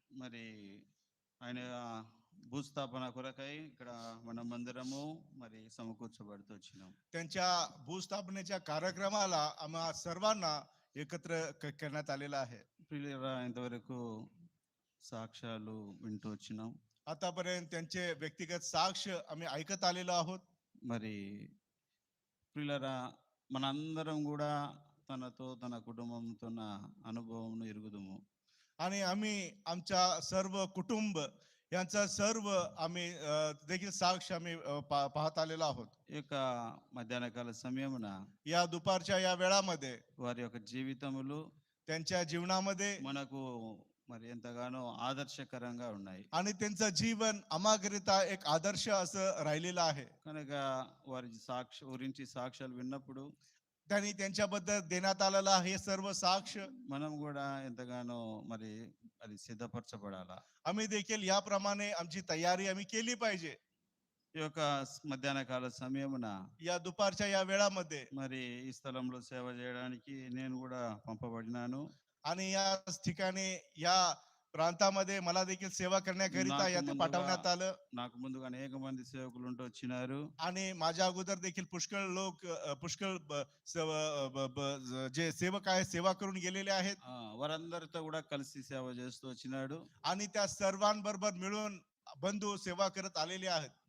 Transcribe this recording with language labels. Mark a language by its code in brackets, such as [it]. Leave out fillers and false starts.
[te] మరి ఆయన భూస్థాపన కొరకై ఇక్కడ మనం అందరము మరి సమకూర్చబడుతూ వచ్చినాం. [mr] त्यांच्या भूस्थापनेच्या कार्यक्रमाला आम्हा सर्वांना एकत्र करण्यात आलेला आहे. [te] ప్రియులారా, ఇంతవరకు సాక్ష్యాలు వింటూ వచ్చినాం. [mr] आतापर्यंत त्यांचे व्यक्तिगत साक्ष आम्ही ऐकत आलेलो आहोत. [te] మరి ప్రియులారా, మనందరం కూడా తనతో తన కుటుంబంతో ఉన్న అనుభవం ఎరుగుదుము. [mr] आणि आम्ही आमच्या सर्व कुटुंब यांचा सर्व आम्ही देखील साक्ष आम्ही पाहत आलेलो आहोत. [te] ఈ యొక్క మధ్యాహ్న కాల సమయమున [mr] या दुपारच्या या वेळामध्ये [te] వారి యొక్క జీవితములు [mr] त्यांच्या जीवनामध्ये [te] మనకు మరి ఎంతగానో ఆదర్శకరంగా ఉన్నాయి. [mr] आणि त्यांचं जीवन आम्हाकरिता एक आदर्श असं राहिलेलं आहे. [te] కనుక వారి గురించి సాక్ష్యాలు విన్నప్పుడు [mr] त्यांनी त्यांच्याबद्दल देण्यात आलेला हे सर्व साक्ष [te] మనం కూడా ఎంతగానో మరి అది సిద్ధపరచబడాలా. [mr] आम्ही देखील याप्रमाणे आमची तयारी आम्ही केली पाहिजे. [te] ఈ యొక్క మధ్యాహ్న కాల సమయమున [mr] या दुपारच्या या वेळामध्ये [te] మరి ఈ స్థలంలో సేవ చేయడానికి నేను కూడా పంపబడినాను. [mr] आणि या ठिकाणी या प्रांतामध्ये मला देखील सेवा करण्याकरिता यात पाठवण्यात आलं. [te] నాకు ముందుగా అనేక మంది సేవకులు ఉంటూ వచ్చినారు. [mr] आणि माझ्या अगोदर देखील पुष्कळ जे सेवक आहेत सेवा करून गेलेले आहेत. [te] వారందరితో కూడా కలిసి సేవ చేస్తూ వచ్చినాడు. [mr] आणि त्या सर्वांबरोबर मिळून बंधू सेवा करत आलेले आहेत.